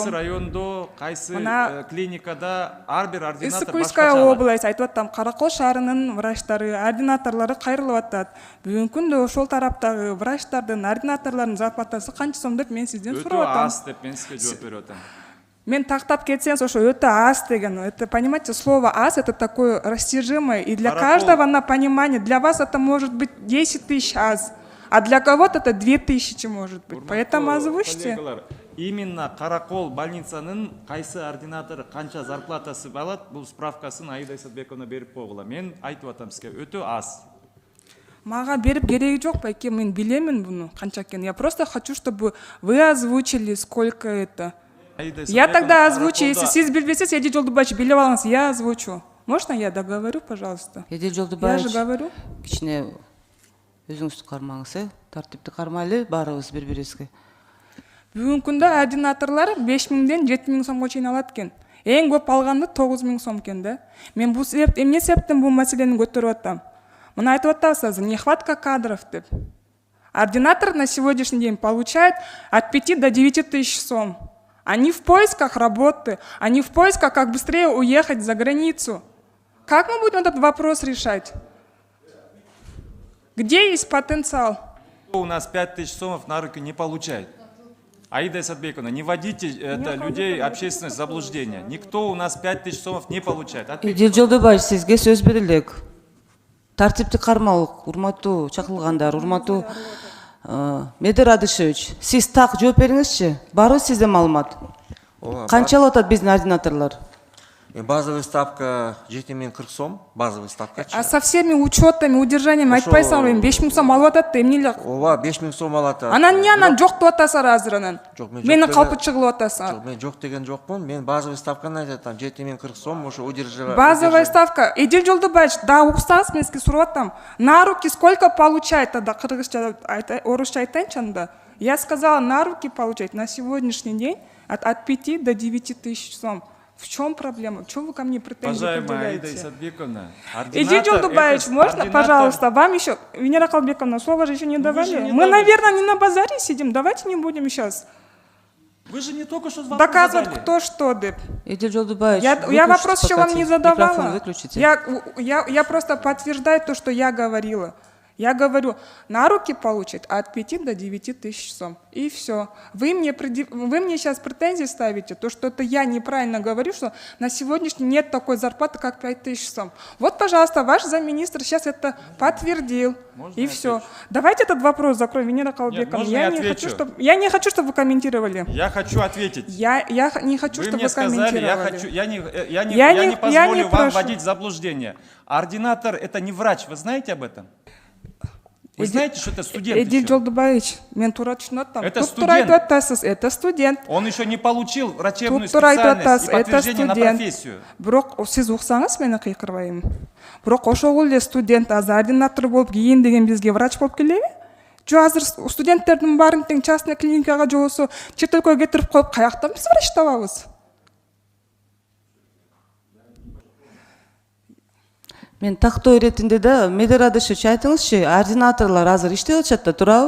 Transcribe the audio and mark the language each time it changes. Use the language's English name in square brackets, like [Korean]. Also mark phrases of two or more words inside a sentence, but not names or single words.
[Kyrgyz] Кайсы райондо, кайсы клиникада ар бир ординатор Иссык-Куйская область айтып атам, Каракол шаарынын врачтары, ординаторлору кайрылып атат. Бүгүнкү күндө ошол тараптагы врачтардын, ординаторлордун зарплатасы канча сом деп мен сизден сурап атам. Өтө аз деп мен сизге жооп берип атам. Мен тактап кетсеңиз, ошо өтө аз деген. [Russian] Это, понимаете, слово аз это такое растяжимое, и для каждого на понимание. Для вас это может быть 10 тысяч аз, а для кого-то это 2000 может быть. Поэтому озвучьте. [Kyrgyz] Именно Каракол больницанын кайсы ординатору канча зарплатасы алат, бул справкасын Аида Исатбековна берип койгула. Мен айтып атам сизге, өтө аз. Мага берип кереги жок, байке, мен билемин буну канча экенин. [Russian] Я просто хочу, чтобы вы озвучили, сколько это. Я тогда озвучу, если [Kyrgyz] сиз билбесеңиз, Элдил Жолдобаевич билип алыңыз, [Russian] я озвучу. Можно я договорю, пожалуйста? Эдил Жолдобаевич, Я же говорю. [Kyrgyz] кичине өзүңүздү кармаңыз, тартипти кармайлы баарыбыз бири-бирибизге. Бүгүнкү күндө ординаторлор 5 миңден 7 миң сомго чейин алат экен. Эң көп алганды 9 миң сом экен да. Мен бул эмне себептен бул маселени көтөрүп атам? Мына айтып атасыз, [Russian] нехватка кадров [Kyrgyz] деп. [Russian] Ординатор на сегодняшний день получает от 5 до 9 тысяч сом. Они в поисках работы, они в поисках, как быстрее уехать за границу. Как мы будем этот вопрос решать? Где есть потенциал? У нас 5000 сомов на руки не получает. Аида Исатбековна, не вводите людей, общественность в заблуждение. Никто у нас 5000 сомов не получает. [Kyrgyz] Элдил Жолдобаевич, сизге сөз берилет. Тартипти кармалык, урматтуу чакырылгандар, урматтуу Медер Радышевич, сиз так жооп бериңизчи. Барбы сизде маалымат? Канча алып атат биздин ординаторлор? [Russian] Базовый ставка 7040 сом, базовый ставка. А со всеми учетами, удержаниями [Kyrgyz] айтпайсыңар, 5000 сом алып атат да, эмне эле? Ооба, 5000 сом алат. Анан эмне анан жок деп атасыздар азыр анан? Мени калпы чыгылып атасыңар. Жок, мен жок деген жокмун. Мен [Russian] базовый ставканы [Kyrgyz] айтатам, 7040 сом, ошо удерживать. [Russian] Базовая ставка. [Kyrgyz] Элдил Жолдобаевич, да, уксаңыз, мен сизге сурап атам. [Russian] На руки сколько получает тогда? [Kyrgyz] Кыргызча, орусча айтайынчы анда. [Russian] Я сказала, на руки получать на сегодняшний день от 5 до 9 тысяч сом. В чем проблема? В чем вы ко мне претензии предъявляете? Аида Исатбековна, Элдил Жолдобаевич, можно, пожалуйста, вам еще, Венера Калбековна, слово же еще не давали. Мы, наверное, не на базаре сидим, давайте не будем сейчас. Вы же мне только что вопрос Доказывать задали. кто что, [Kyrgyz] деп. [Russian] Эдил Жолдубаевич, Я выключите вопрос еще вам пока не телефон. Микрофон задавала. выключите. Я просто подтверждаю то, что я говорила. Я говорю, на руки получит от 5 до 9 тысяч сом. И все. Вы мне сейчас претензии ставите, то, что это я неправильно говорю, что на сегодняшний нет такой зарплаты, как 5 тысяч сом. Вот, пожалуйста, ваш замминистра сейчас это подтвердил. Можно и я все. отвечу? Давайте этот вопрос закроем, Венера Калбековна. можно я отвечу? Я не хочу, чтобы вы комментировали. Я хочу ответить. Я не хочу, Вы чтобы мне вы сказали, комментировали. я Я не не позволю вам прошу. вводить в заблуждение. Ординатор это не врач, вы знаете об этом? Вы знаете, что это студент Эдил еще? [Kyrgyz] Жолдубаевич, мен тура түшүнөт [Russian] Это студент. Это студент. Он еще не получил врачебную [Kyrgyz] Тура айтып [Russian] специальность и [Kyrgyz] атасыз, это [Russian] подтверждение на студент. профессию. [Kyrgyz] Бирок сиз уксаңыз мени кыйкырбайм. Бирок ошол эле студент азыр ординатор болуп кийин деген бизге врач болуп келеби? Жо азыр студенттердин баарын тең [Russian] частный клиникага [Kyrgyz] же болбосо чет өлкөгө кетирип коюп каяктан биз врач табабыз? Мен тактоо иретинде да Медер Адышевич айтыңызчы, ординаторлар азыр иштеп атышат да, туурабы?